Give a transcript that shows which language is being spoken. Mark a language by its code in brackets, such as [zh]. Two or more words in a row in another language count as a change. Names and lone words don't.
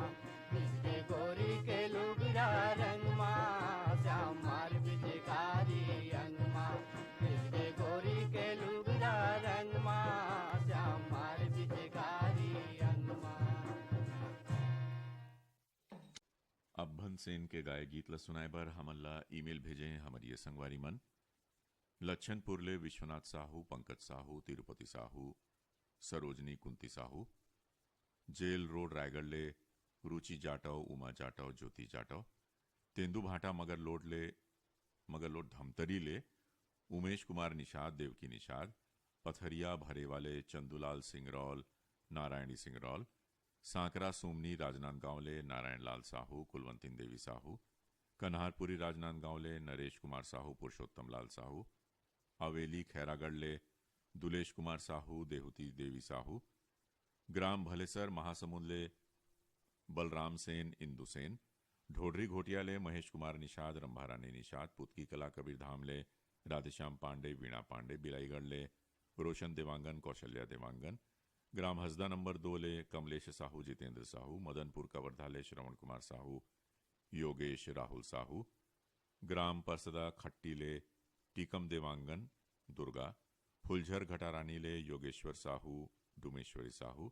[hne] बिरजे गोरी के लुगरा रंग माँ, श्याम मार पिचकारी अंग माँ। बिरजे गोरी के लुगरा रंग माँ, श्याम मार पिचकारी अंग माँ। अब भनसेन के गाय गीत ला सुनाए बर हमन ला ईमेल भेजे हैं हमारी ये संगवारी मन। लच्छनपुर ले विश्वनाथ साहू, पंकज साहू, तिरुपति साहू, सरोजनी कुंती साहू। जेल रोड रायगढ़ ले रुचि जाटव, उमा जाटव, ज्योति जाटव। तेंदु भाटा मगर लोड धमतरी ले उमेश कुमार निषाद, देवकी निषाद। पथरिया भरे वाले चंदूलाल सिंह रौल, नारायणी सिंह रौल। सांकरा सोमनी राजनांदगांव ले नारायण लाल साहू, कुलवंती देवी साहू। कन्हारपुरी राजनांदगांव ले नरेश कुमार साहू, पुरुषोत्तम लाल साहू। हवेली खैरागढ़ ले दुलेश कुमार साहू, देहुती देवी साहू। ग्राम भलेसर महासमुंद ले बलराम सेन, इंदु सेन। ढोडरी घोटिया ले महेश कुमार निषाद, रंभारानी निषाद। पुतकी कला कबीर धाम ले राधेश्याम पांडे, वीणा पांडे। बिलाईगढ़ ले रोशन देवांगन, कौशल्या देवांगन। ग्राम हसदा नंबर 2 ले कमलेश साहू, जितेंद्र साहू। मदनपुर कवर्धा ले श्रवण कुमार साहू, योगेश राहुल साहू। ग्राम परसदा खट्टी ले टीकम देवांगन, दुर्गा। फुलझर घटारानी ले योगेश्वर साहू, डुमेश्वरी साहू।